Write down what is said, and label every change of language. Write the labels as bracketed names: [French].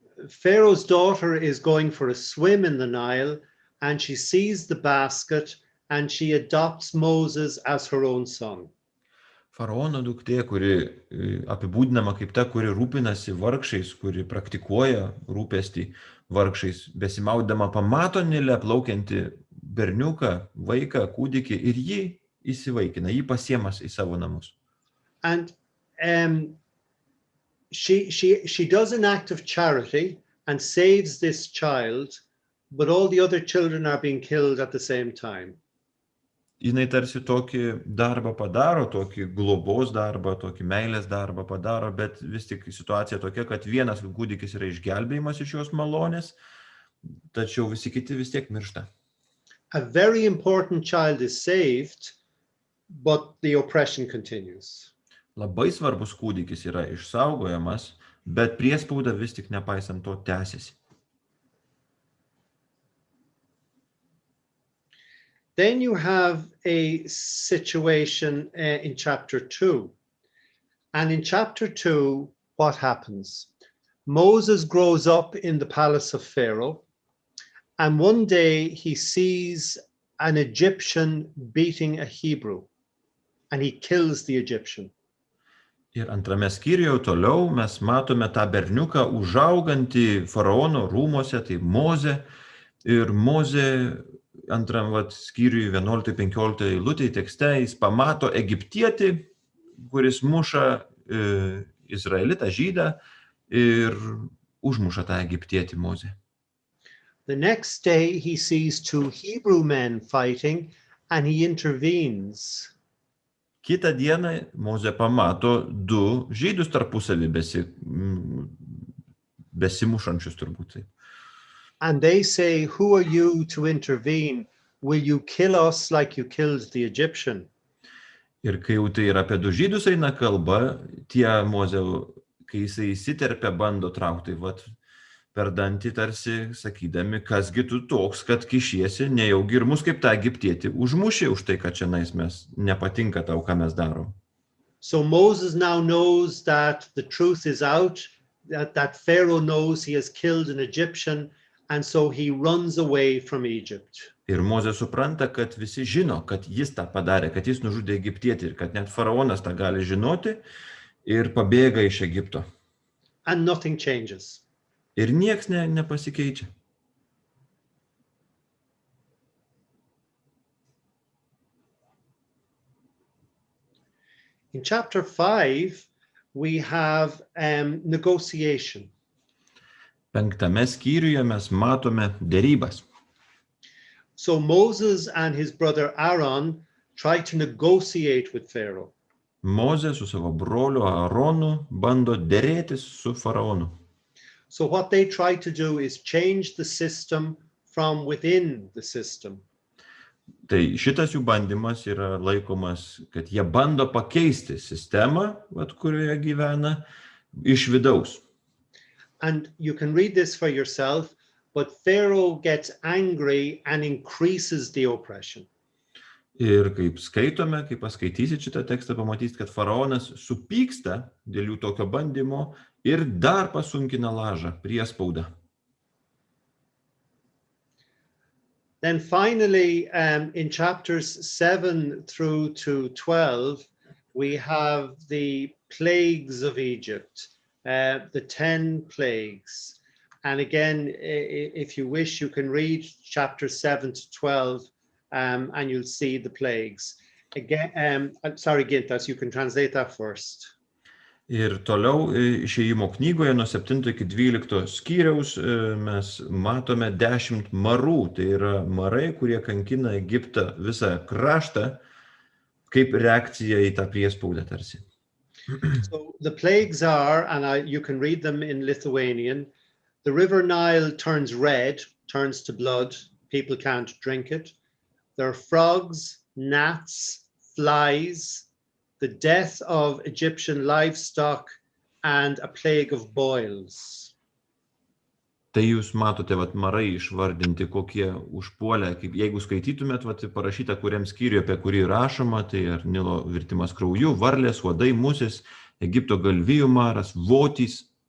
[English] Pharaoh's daughter is going for a swim in the Nile, and she sees the basket, and she adopts Moses as her own son. [Lithuanian] Faraono duktė, kuri apibūdinama kaip ta, kuri rūpinasi vargšais, kuri praktikuoja rūpestį vargšais, besimaudama pamato Nile plaukiantį berniuką, vaiką, kūdikį ir jį įsivaikina, jį pasiemas į savo namus. [English] And she does an act of charity and saves this child, but all the other children are being killed at the same time. [Lithuanian] Jinai tarsi tokį darbą padaro, tokį globos darbą, tokį meilės darbą padaro, bet vis tik situacija tokia, kad vienas kūdikis yra išgelbėjimas iš jos malonės, tačiau visi kiti vis tiek miršta. [English] A very important child is saved, but the oppression continues. [Lithuanian] Labai svarbus kūdikis yra išsaugojamas, bet priespauda vis tik nepaisant to tęsiasi. [English] Then you have a situation in chapter 2. And in chapter 2, what happens? Moses grows up in the palace of Pharaoh, and one day he sees an Egyptian beating a Hebrew, and he kills the Egyptian. [Lithuanian] Ir antrame skyriuje toliau mes matome tą berniuką užaugantį faraono rūmose, tai Mozė. Ir Mozė antram skyriui 11-15 eilutėj tekste jis pamato egiptietį, kuris muša izraelitą žydą ir užmuša tą egiptietį Mozė. [English] The next day he sees two Hebrew men fighting and he intervenes. [Lithuanian] Kitą dieną Mozė pamato du žydus tarpusavy besimušančius turbūt. [English] And they say, "Who are you to intervene? Will you kill us like you killed the Egyptian?" [Lithuanian] Ir kai jau tai yra apie du žydus eina kalba, tie Mozė, kai jisai įsiterpia, bando traukti per dantį tarsi sakydami, kasgi tu toks, kad kišiesi, nejaugi ir mus kaip tą egiptietį užmušė už tai, kad šiandien mes nepatinka tau, ką mes darom. [English] So Moses now knows that the truth is out, that Pharaoh knows he has killed an Egyptian, and so he runs away from Egypt. [Lithuanian] Ir Mozė supranta, kad visi žino, kad jis tą padarė, kad jis nužudė egiptietį ir kad net faraonas tą gali žinoti ir pabėga iš Egipto. [English] And nothing changes. [Lithuanian] Ir nieks nepasikeičia. [English] In chapter 5, we have negotiation. [Lithuanian] 5 skyriuje mes matome derybas. [English] So Moses and his brother Aaron try to negotiate with Pharaoh. [Lithuanian] Mozė su savo broliu Aaronu bando derėtis su faraonu. [English] So what they try to do is change the system from within the system. [Lithuanian] Tai šitas jų bandymas yra laikomas, kad jie bando pakeisti sistemą, kurioje gyvena, iš vidaus. [English] And you can read this for yourself, but Pharaoh gets angry and increases the oppression. [Lithuanian] Ir kaip skaitome, kai paskaitysit šitą tekstą, pamatysit, kad faraonas supyksta dėl jų tokio bandymo ir dar pasunkina lažą, priespaudą. [English] Then finally, in chapters 7 through to 12, we have the plagues of Egypt, the 10 plagues. And again, if you wish, you can read chapters 7 to 12, and you'll see the plagues. Again, sorry, Gintas, you can translate that first. [Lithuanian] Ir toliau Išėjimo knygoje nuo 7 iki 12 skyriaus mes matome 10 marų, tai yra marai, kurie kankina Egiptą visą kraštą, kaip reakcija į tą priespaudą tarsi. [English] So the plagues are, and you can read them in Lithuanian, the river Nile turns red, turns to blood, people can't drink it. There are frogs, gnats, flies, the death of Egyptian livestock, and a plague of boils. [Lithuanian] Tai jūs matote, marai išvardinti, kokie užpuolė, kaip jeigu skaitytumėt, parašyta, kuriam skyriui, apie kurį rašoma, tai ar Nilo virtimas krauju, varlės, uodai, musės, Egipto galvijų maras, votys.